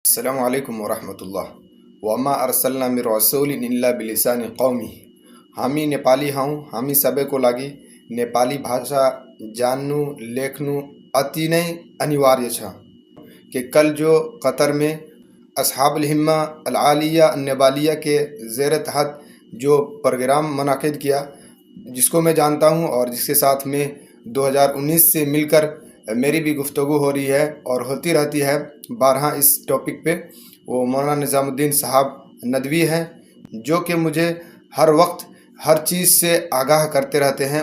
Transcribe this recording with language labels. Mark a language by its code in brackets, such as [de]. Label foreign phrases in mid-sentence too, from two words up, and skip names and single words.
[ar] السلام علیکم ورحمۃ اللہ وما ارسلنا من رسول الا بلسان قومی. [ne] हामी नेपाली हौँ. हामी सबैको लागि नेपाली भाषा जान्नु लेख्नु अति नै अनिवार्य छ. [ur] کہ کل جو قطر میں [ar] أصحاب الهمة العالية النيبالية [ur] کے زیر تحت جو پروگرام منعقد کیا، جس کو میں جانتا ہوں اور جس کے ساتھ میں 2019 سے مل کر میری بھی گفتگو ہو رہی ہے اور ہوتی رہتی ہے بارہا اس ٹاپک پے، وہ مولانا نظام الدین صاحب ندوی ہیں، جو کہ مجھے ہر وقت ہر چیز سے آگاہ کرتے رہتے ہیں.